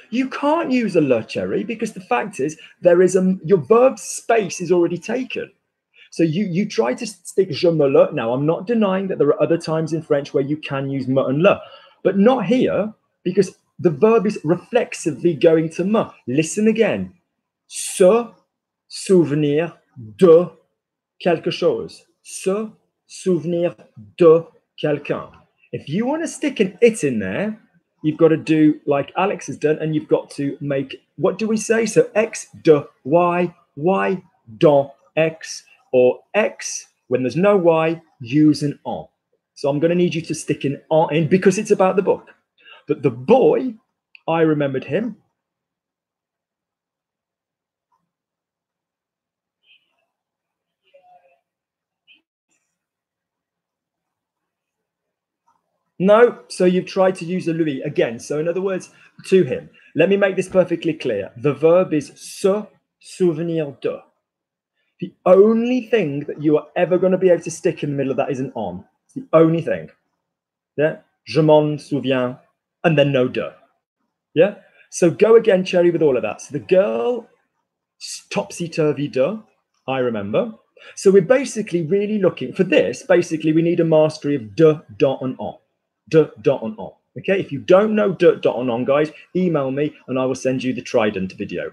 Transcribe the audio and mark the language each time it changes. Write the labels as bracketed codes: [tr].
[en] You can't use a le, Cherry, because the fact is your verb space is already taken. So you try to stick je me le. Now, I'm not denying that there are other times in French where you can use me and le, but not here, because the verb is reflexively going to me. Listen again. [fr] Se souvenir de quelque chose. Se souvenir de quelqu'un. [en] If you want to stick an it in there, you've got to do like Alex has done, and you've got to make, what do we say? So X de Y, Y dont X, or X, when there's no Y, use an en. So I'm going to need you to stick an en in because it's about the book. But the boy, I remembered him. No, so you've tried to use a lui again. So in other words, to him. Let me make this perfectly clear. The verb is se souvenir de. The only thing that you are ever going to be able to stick in the middle of that is an en. It's the only thing. Yeah? [fr] Je m'en souviens, [en] and then no de. Yeah? So go again, Cherry, with all of that. So the girl, topsy-turvy de, I remember. So we're basically really looking for this. Basically, we need a mastery of de, dot, and en. De, dot, and en. Okay, if you don't know de, dot, and en, guys, email me and I will send you the Trident video.